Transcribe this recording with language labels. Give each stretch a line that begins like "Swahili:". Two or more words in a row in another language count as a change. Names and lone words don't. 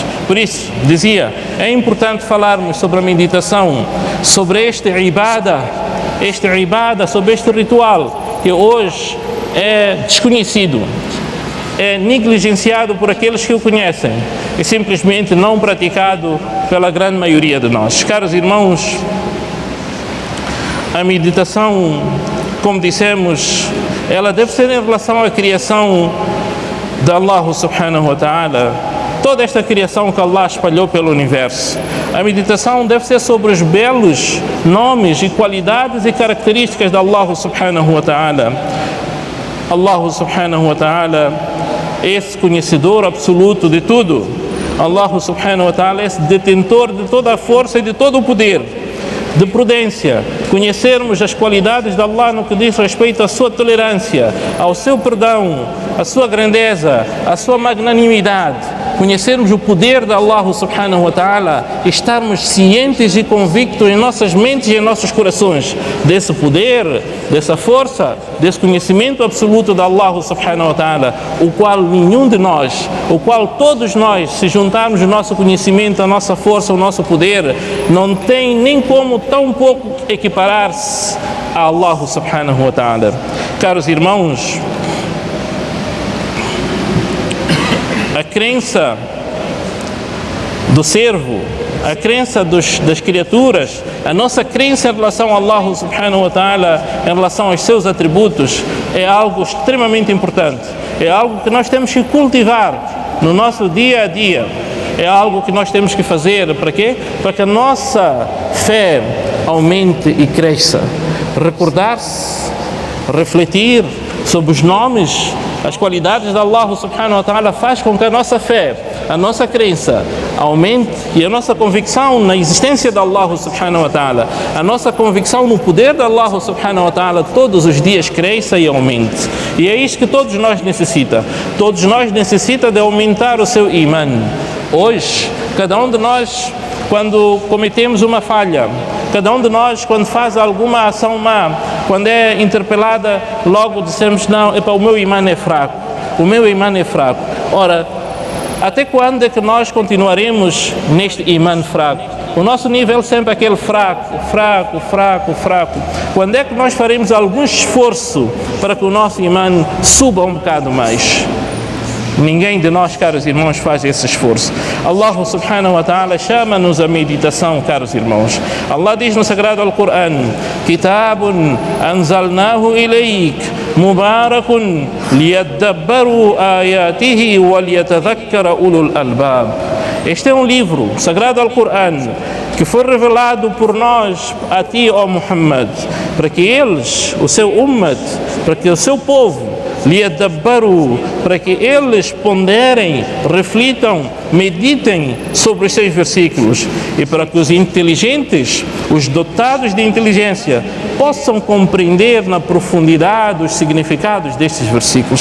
Portuguese: Por isso, dizia, é importante falarmos sobre a meditação, sobre este ibada, sobre este ritual, que hoje é desconhecido, é negligenciado por aqueles que o conhecem e simplesmente não praticado pela grande maioria de nós. Caros irmãos, a meditação, como dissemos, ela deve ser em relação à criação de Allah
Arabic: سبحانه وتعالى,
Portuguese: toda esta criação que Allah espalhou pelo universo. A meditação deve ser sobre os belos nomes e qualidades e características de Allah
Arabic: سبحانه وتعالى.
Portuguese: Allah
Arabic: سبحانه وتعالى
Portuguese: é esse conhecedor absoluto de tudo. Allah
Arabic: سبحانه وتعالى
Portuguese: é esse detentor de toda a força e de todo o poder. De prudência, conhecermos as qualidades de Allah no que diz respeito à sua tolerância, ao seu perdão, à sua grandeza, à sua magnanimidade, conhecermos o poder de Allah
Arabic: سبحانه وتعالى
Portuguese: e estarmos cientes e convictos em nossas mentes e em nossos corações desse poder, dessa força, desse conhecimento absoluto de Allah
Arabic: سبحانه وتعالى,
Portuguese: o qual nenhum de nós, o qual todos nós, se juntarmos o nosso conhecimento, a nossa força, o nosso poder, não tem nem como tão pouco equiparar-se a Allah
Arabic: سبحانه وتعالى.
Portuguese: Caros irmãos, a crença do servo, a crença das criaturas, a nossa crença em relação a Allah
Arabic: سبحانه وتعالى,
Portuguese: em relação aos seus atributos, é algo extremamente importante. É algo que nós temos que cultivar no nosso dia a dia. É algo que nós temos que fazer, para quê? Para que a nossa fé aumente e cresça. Recordar-se, refletir sobre os nomes, as qualidades de Allah
Arabic: سبحانه وتعالى
Portuguese: faz com que a nossa fé, a nossa crença aumente e a nossa convicção na existência de Allah
Arabic: سبحانه وتعالى,
Portuguese: a nossa convicção no poder de Allah
Arabic: سبحانه وتعالى
Portuguese: todos os dias cresça e aumente. E é isso que todos nós necessitamos. Todos nós necessitamos de aumentar o seu iman. Hoje, cada um de nós, quando cometemos uma falha, cada um de nós, quando faz alguma ação má, quando é interpelada, logo dizemos, não, o meu imã é fraco, o meu imã é fraco. Ora, até quando é que nós continuaremos neste imã fraco? O nosso nível sempre é aquele fraco. Quando é que nós faremos algum esforço para que o nosso imã suba um bocado mais? Ninguém de nós, caros irmãos, faz esse esforço. Allah
Arabic: سبحانه وتعالى
Portuguese: chama-nos a meditação, caros irmãos. Allah diz no Sagrado Al-Quran:
Arabic: كتاب أنزلناه إليك مبارك ليدبروا آياته وليتذكر أولو الألباب.
Portuguese: Este é um livro, Sagrado Al-Quran, que foi revelado por nós a ti, ó Muhammad, para que eles, o seu ummat, para que o seu povo, liyadabbaru, para que eles ponderem, reflitam, meditem sobre os seus versículos e para que os inteligentes, os dotados de inteligência, possam compreender na profundidade os significados destes versículos.